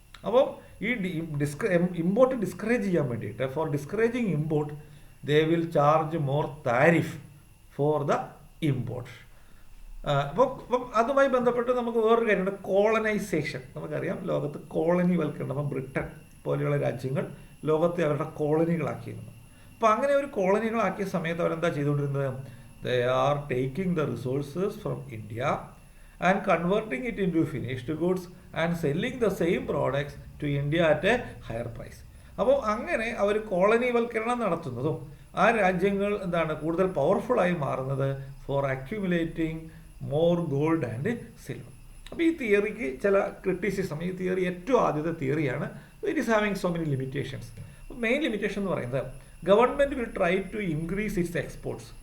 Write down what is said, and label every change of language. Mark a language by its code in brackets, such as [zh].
[ml] അപ്പം ഈ import discourage ചെയ്യാൻ വേണ്ടിയിട്ട്, [en] For discouraging import they will charge more tariff for the import. [ml] അപ്പം അതുമായി ബന്ധപ്പെട്ട് നമുക്ക് വേറൊരു കാര്യമുണ്ട്, കോളനൈസേഷൻ. നമുക്കറിയാം ലോകത്ത് കോളനി വൽക്കരണം. അപ്പം ബ്രിട്ടൻ പോലെയുള്ള രാജ്യങ്ങൾ ലോകത്തെ അവരുടെ കോളനികളാക്കിയിരുന്നു. അപ്പം അങ്ങനെ ഒരു കോളനികളാക്കിയ സമയത്ത് അവരെന്താ ചെയ്തുകൊണ്ടിരുന്നത്? [en] They are taking the resources from India and converting it into finished goods and selling the same products to India at a higher price. [ml] അപ്പോൾ അങ്ങനെ അവർ കോളനിവൽക്കരണം നടത്തുന്നതും ആ രാജ്യങ്ങൾ എന്താണ് കൂടുതൽ പവർഫുള്ളായി മാറുന്നത് [en] For accumulating more gold and silver. [ml] അപ്പോൾ ഈ തിയറിക്ക് ചില ക്രിറ്റിസിസം, ഈ തിയറി ഏറ്റവും ആദ്യത്തെ തിയറിയാണ്. [en] It is having so many limitations. [ml] Main limitation എന്ന് പറയുന്നത് [en] Government will try to increase its exports.